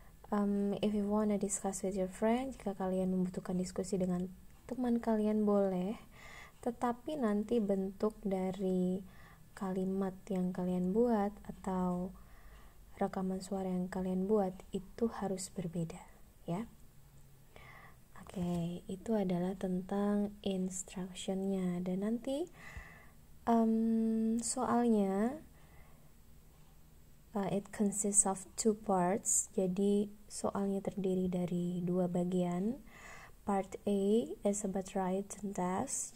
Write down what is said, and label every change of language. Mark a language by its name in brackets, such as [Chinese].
[English] If you wanna discuss with your friend, [Indonesian] jika kalian membutuhkan diskusi dengan teman kalian boleh, tetapi nanti bentuk dari kalimat yang kalian buat atau rekaman suara yang kalian buat itu harus berbeda ya. Oke, itu adalah tentang instruction-nya. Dan nanti soalnya [English] it consists of two parts. [Indonesian] Jadi soalnya terdiri dari dua bagian. [English] Part A is about written task.